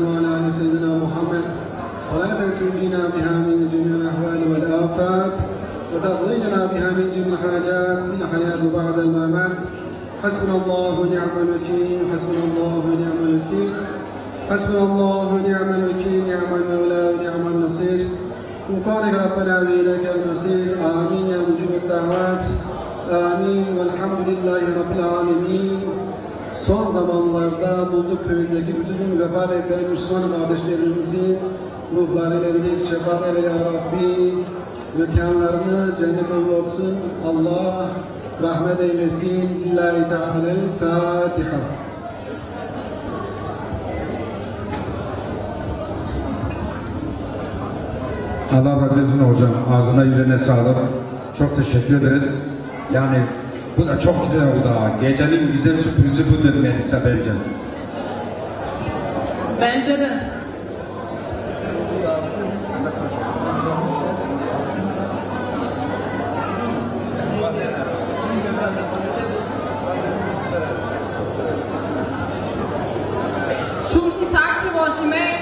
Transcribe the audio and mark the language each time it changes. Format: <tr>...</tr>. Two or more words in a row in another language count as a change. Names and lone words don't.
<ar>وعلى آل سيدنا محمد صلاة تنجينا بها من جميع الأحوال والآفات وتقضينا بها من جميع الحاجات في الحياة بعد الممات حسبنا الله ونعم الوكيل حسبنا الله ونعم الوكيل حسبنا الله ونعم الوكيل نعم المولى ونعم النصير وفارق ربنا وإليك المصير آمين يا مجيب الدعوات Amin. والحمد لله رب العالمين.</ar> <tr>Son zamanlarda Bulduk köyündeki bütün vefat eden Müslüman kardeşlerimizin ruhlarıyla şefaat eyle ya Rabbi. Mekanlarını cennet olsun. Allah rahmet eylesin.</tr> <ar>لله تعالى الفاتحة.</ar> <tr>Allah razı olsun hocam. Ağzına yüreğine sağlık. Çok teşekkür ederiz. Yani bu da çok güzel oldu ha. Gecenin güzel sürprizi budur Melisa bence. Bence de.</tr> <da>Tusind tak til vores imam.</da>